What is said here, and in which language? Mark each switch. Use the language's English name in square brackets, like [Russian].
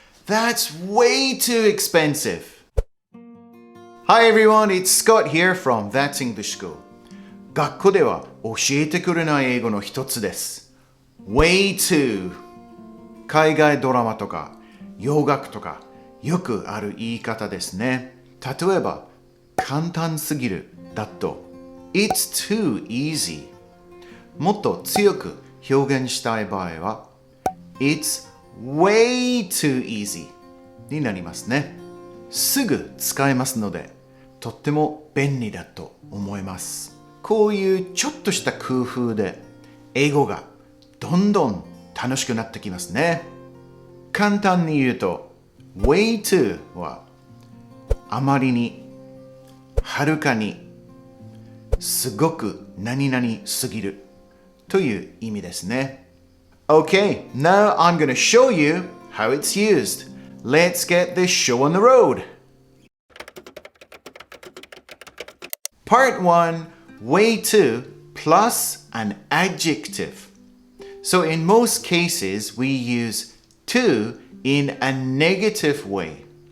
[English] That's way too expensive. Hi everyone, it's Scott here from That's English School. [Japanese] 学校では教えてくれない英語の一つです。 way too 海外ドラマとか洋楽とかよくある言い方ですね。例えば簡単すぎるだと [English] It's too easy [Japanese] もっと強く表現したい場合は [English] It's way too easy [Japanese] になりますね。すぐ使えますのでとっても便利だと思います。こういうちょっとした工夫で英語がどんどん楽しくなってきますね。簡単に言うと way too はあまりにはるかにすごく何々すぎるという意味ですね。 [English] Okay, now I'm going to show you how it's used. Let's get this show on the road. Part 1, way too plus an adjective. So in most cases, we use to in a negative way.